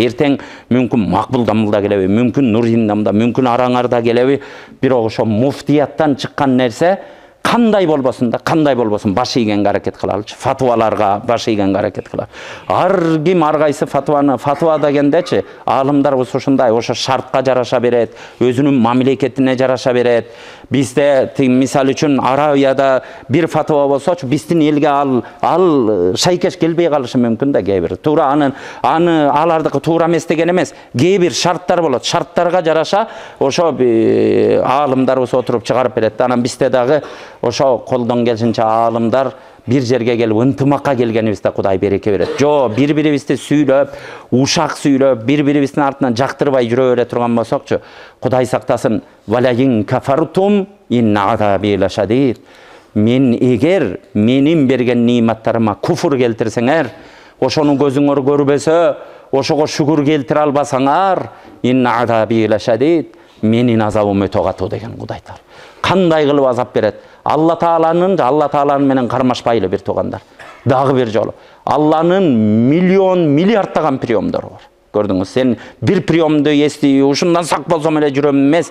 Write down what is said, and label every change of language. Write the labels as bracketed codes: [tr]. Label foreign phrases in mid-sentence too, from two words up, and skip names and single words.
[ky] Эртең мүмкүн макбулдамда келеби, мүмкүн Нурдиндамда, мүмкүн Араңарда келеби, бирок ошо муфтияттан чыккан нерсе кандай болбосун да, кандай болбосун баш ийгенге аракет кылалычы, фатваларга баш ийгенге аракет кылалы. Ар ким ар кайсы фатва дегендечи, аалымдарыбыз ушундай, ошо шартка жараша берет, өзүнүн мамлекетине жараша берет. Бизде мисал үчүн Арабияда бир фатва болсочу, биздин элге ал шайкеш келбей калышы мүмкүн да кээ бир. Туура аны алардыкы туура эмес деген эмес. Кээ бир шарттар болот. Шарттарга жараша ошо аалымдарыбыз отуруп чыгарып берет. Анан бизде дагы ошо колдон келишинче аалымдар bir жерге келип ынтымакка келгенибизде Кудай береке берет. Жо бири-бирибизди сүйлөп, ушак сүйлөп, бири-бирибиздин артынан жактырбай жүрө бере турган болсокчу, Кудай сактасын. [ar] ولئن كفرتم إن عذابي لشديد. [ky] Мен эгер менин берген ниматтарыма куфур келтирсеңер, ошону көзүңөр көрбөсө, ошого шүгүр келтире албасаңар, [ar] إن عذابي لشديد. [ky] Менин азабым өтө катуу деген Кудай Таала. Кандай кылып азап берет? Алла Тааланын менен кармашпайлы бир туугандар. Дагы бир жолу. Алланын миллион, миллиардтаган приемдору бар. Көрдүңүз, сен бир приемду эстей, ушундан сак болсом эле жүрөм эмес.